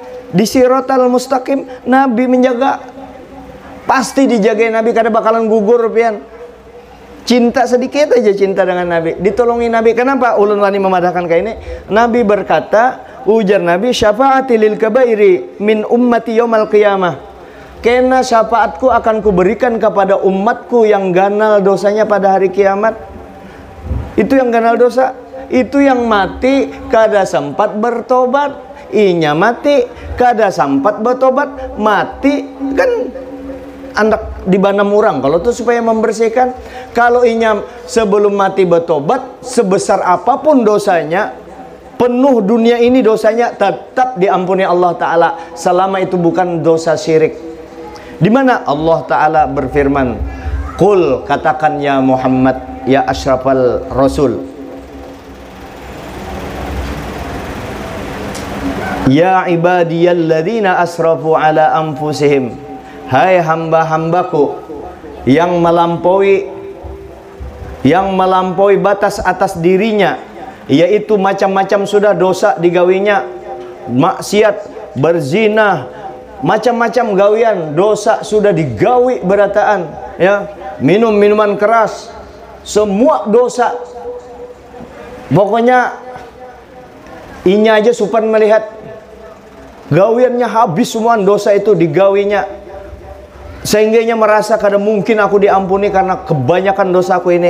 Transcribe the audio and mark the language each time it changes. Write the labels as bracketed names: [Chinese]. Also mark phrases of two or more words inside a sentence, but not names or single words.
[Banjar] Di Siratal Mustaqim, Nabi menjaga. Pasti dijagain Nabi, kada bakalan gugur pian. Cinta sedikit aja cinta dengan Nabi, ditolongi Nabi. Kenapa ulun wani memadahkan kayak ini? Nabi berkata, ujar Nabi, [Arabic] شفاعتي للكبائر من أمتي يوم القيامة. [Banjar] Karena syafaatku akan kuberikan kepada umatku yang ganal dosanya pada hari kiamat. Itu yang ganal dosa, itu yang mati kada sempat bertobat. Inya mati kada sempat bertobat, mati kan andak di banam urang kalau tuh supaya membersihkan. Kalau inya sebelum mati bertobat, sebesar apapun dosanya, penuh dunia ini dosanya, tetap diampuni Allah Ta'ala selama itu bukan dosa syirik. Di mana Allah Ta'ala berfirman, qul, katakan ya Muhammad, [Arabic] يا أشرف الرسل, يا عبادي الذين أسرفوا على أنفسهم, [Banjar] hai hamba-hambaku yang melampaui batas atas dirinya, yaitu macam-macam sudah dosa digawinya, maksiat, berzina, macam-macam gawian dosa sudah digawi berataan, ya, minum minuman keras, semua dosa. Pokoknya inya aja supan melihat gawiannya habis semua dosa itu digawinya, sehingganya merasa kada mungkin aku diampuni karena kebanyakan dosaku ini.